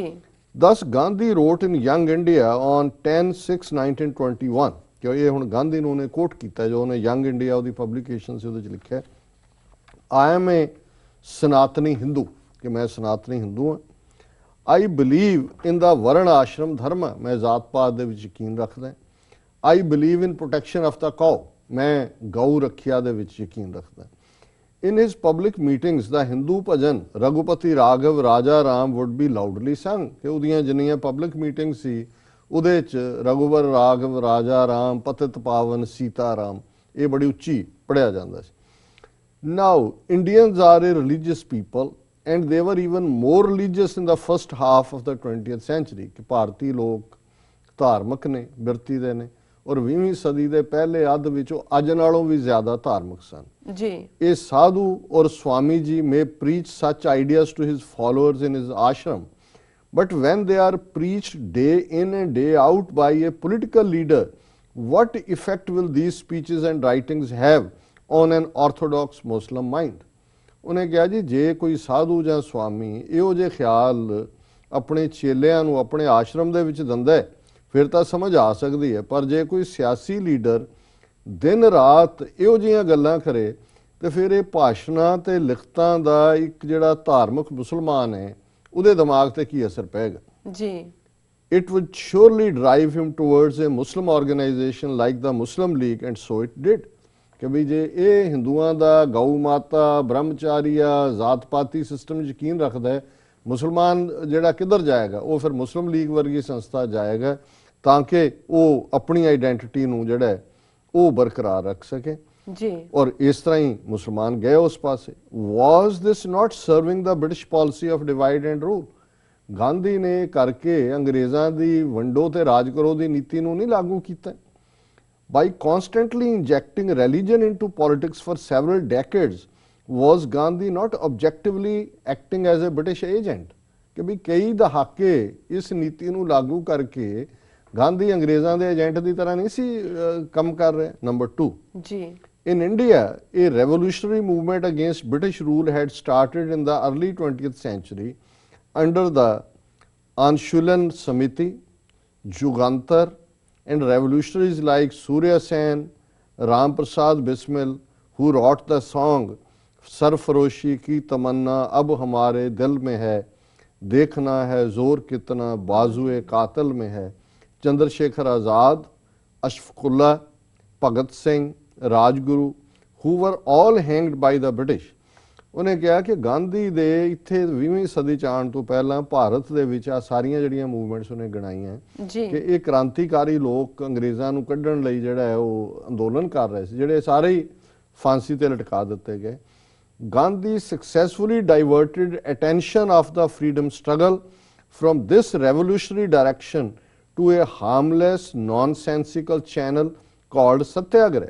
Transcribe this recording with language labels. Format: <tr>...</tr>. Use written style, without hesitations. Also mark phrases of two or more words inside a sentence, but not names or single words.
<en>Thus Gandhi wrote in Young India on 10/6/1921</en> <pa>ਕਿ ਇਹ ਹੁਣ ਗਾਂਧੀ ਨੂੰ ਉਹਨੇ ਕੋਟ ਕੀਤਾ ਜੋ ਉਹਨੇ ਯੰਗ ਇੰਡੀਆ ਉਹਦੀ ਪਬਲੀਕੇਸ਼ਨ ਸੀ ਉਹਦੇ 'ਚ ਲਿਖਿਆ</pa> <en>I am a Sanatani Hindu</en> <pa>ਕਿ ਮੈਂ ਸਨਾਤਨੀ ਹਿੰਦੂ ਹਾਂ।</pa> <en>I believe in the Varna Ashram Dharma</en> <pa>ਮੈਂ ਜ਼ਾਤ ਪਾਤ ਦੇ ਵਿੱਚ ਯਕੀਨ ਰੱਖਦਾ।</pa> <en>I believe in protection of the cow</en> <pa>ਮੈਂ ਗਊ ਰੱਖਿਆ ਦੇ ਵਿੱਚ ਯਕੀਨ ਰੱਖਦਾ।</pa> <en>In his public meetings the Hindu</en> <pa>ਭਜਨ ਰਘੁਪਤੀ ਰਾਘਵ ਰਾਜਾ ਰਾਮ</pa> <en>would be loudly sung</en> <pa>ਕਿ ਉਹਦੀਆਂ ਜਿੰਨੀਆਂ</pa> <en>public meeting</en> <pa>ਸੀ ਉਹਦੇ 'ਚ ਰਘੁਵਰ ਰਾਘਵ ਰਾਜਾ ਰਾਮ ਪਤਿਤ ਪਾਵਨ ਸੀਤਾ ਰਾਮ ਇਹ ਬੜੀ ਉੱਚੀ ਪੜ੍ਹਿਆ ਜਾਂਦਾ ਸੀ।</pa> <en>Now Indians are a religious people and they were even more religious in the first half of the 20th century</en> <pa>ਕਿ ਭਾਰਤੀ ਲੋਕ ਧਾਰਮਿਕ ਨੇ, ਬਿਰਤੀ ਦੇ ਨੇ ਔਰ 20ਵੀਂ ਸਦੀ ਦੇ ਪਹਿਲੇ ਅੱਧ ਵਿੱਚ ਉਹ ਅੱਜ ਨਾਲੋਂ ਵੀ ਜ਼ਿਆਦਾ ਧਾਰਮਿਕ ਸਨ ਜੀ। ਇਹ ਸਾਧੂ ਔਰ ਸਵਾਮੀ ਜੀ</pa> <en>may preach such ideas to his followers in his ashram, but when they are preached day in and day out by a political leader, what effect will these speeches and writings have on an orthodox Muslim mind?</en> <pa>ਉਹਨੇ ਕਿਹਾ ਜੀ ਜੇ ਕੋਈ ਸਾਧੂ ਜਾਂ ਸਵਾਮੀ ਇਹੋ ਜਿਹੇ ਖਿਆਲ ਆਪਣੇ ਚੇਲਿਆਂ ਨੂੰ ਆਪਣੇ ਆਸ਼ਰਮ ਦੇ ਵਿੱਚ ਦਿੰਦਾ ਹੈ ਫਿਰ ਤਾਂ ਸਮਝ ਆ ਸਕਦੀ ਹੈ ਪਰ ਜੇ ਕੋਈ ਸਿਆਸੀ ਲੀਡਰ ਦਿਨ ਰਾਤ ਇਹੋ ਜਿਹੀਆਂ ਗੱਲਾਂ ਕਰੇ ਤੇ ਫਿਰ ਇਹ ਭਾਸ਼ਣਾਂ ਤੇ ਲਿਖਤਾਂ ਦਾ ਇੱਕ ਜਿਹੜਾ ਧਾਰਮਿਕ ਮੁਸਲਮਾਨ ਹੈ ਉਹਦੇ ਦਿਮਾਗ ਤੇ ਕੀ ਅਸਰ ਪਏਗਾ ਜੀ।</pa> <en>It would surely drive him towards a Muslim organization like the Muslim League and so it did।</en> <pa>ਕਿ ਵੀ ਜੇ ਇਹ ਹਿੰਦੂਆਂ ਦਾ ਗਊ ਮਾਤਾ, ਬ੍ਰਹਮਚਾਰੀਆ, ਜ਼ਾਤ ਪਾਤੀ ਸਿਸਟਮ ਯਕੀਨ ਰੱਖਦਾ ਹੈ ਮੁਸਲਮਾਨ ਜਿਹੜਾ ਕਿੱਧਰ ਜਾਏਗਾ ਉਹ ਫਿਰ ਮੁਸਲਿਮ ਲੀਗ ਵਰਗੀ ਸੰਸਥਾ ਜਾਏਗਾ ਤਾਂ ਕਿ ਉਹ ਆਪਣੀ ਆਈਡੈਂਟੀਟੀ ਨੂੰ ਜਿਹੜਾ ਹੈ ਉਹ ਬਰਕਰਾਰ ਰੱਖ ਸਕੇ ਜੀ। ਔਰ ਇਸ ਤਰ੍ਹਾਂ ਹੀ ਮੁਸਲਮਾਨ ਗਏ ਉਸ ਪਾਸੇ।</pa> <en>Was this not serving the British policy of divide and rule?</en> <pa>ਗਾਂਧੀ ਨੇ ਕਰਕੇ ਅੰਗਰੇਜ਼ਾਂ ਦੀ ਵੰਡੋ ਤੇ ਰਾਜ ਕਰੋ ਦੀ ਨੀਤੀ ਨੂੰ ਨਹੀਂ ਲਾਗੂ ਕੀਤਾ।</pa> <en>By constantly injecting religion into politics for several decades, was Gandhi not objectively acting as a British agent?</en> <pa>ਕਿ ਵੀ ਕਈ ਦਹਾਕੇ ਇਸ ਨੀਤੀ ਨੂੰ ਲਾਗੂ ਕਰਕੇ ਗਾਂਧੀ ਅੰਗਰੇਜ਼ਾਂ ਦੇ ਏਜੰਟ ਦੀ ਤਰ੍ਹਾਂ ਨਹੀਂ ਸੀ ਕੰਮ ਕਰ ਰਿਹਾ। ਨੰਬਰ 2 ਜੀ।</pa> <en>In India, a revolutionary movement against British rule had started in the early 20th century under the Anshulan Samiti, Jugantar, and revolutionaries like Surya Sen, Ram Prasad Bismil, who wrote the song</en> <hi>सरफरोशी की तमन्ना अब हमारे दिल में है, देखना है जोर कितना बाजुए कातिल में है।</hi> <en>चंद्रशेखर आज़ाद, अशफकुल्ला, भगत सिंह, राजगुरु, who were all hanged by the British।</en> <pa>ਉਹਨੇ ਕਿਹਾ ਕਿ ਗਾਂਧੀ ਦੇ ਇੱਥੇ 20ਵੀਂ ਸਦੀ ਚ ਆਉਣ ਤੋਂ ਪਹਿਲਾਂ ਭਾਰਤ ਦੇ ਵਿੱਚ ਆ ਸਾਰੀਆਂ ਜਿਹੜੀਆਂ ਮੂਵਮੈਂਟਸ ਉਹਨੇ ਗਣਾਈਆਂ ਕਿ ਇਹ ਕ੍ਰਾਂਤੀਕਾਰੀ ਲੋਕ ਅੰਗਰੇਜ਼ਾਂ ਨੂੰ ਕੱਢਣ ਲਈ ਜਿਹੜਾ ਹੈ ਉਹ ਅੰਦੋਲਨ ਕਰ ਰਹੇ ਸੀ, ਜਿਹੜੇ ਸਾਰੇ ਹੀ ਫਾਂਸੀ ਤੇ ਲਟਕਾ ਦਿੱਤੇ ਗਏ।</pa> <en>Gandhi successfully diverted attention of the freedom struggle from this revolutionary direction to a harmless, nonsensical channel called Satyagraha।</en>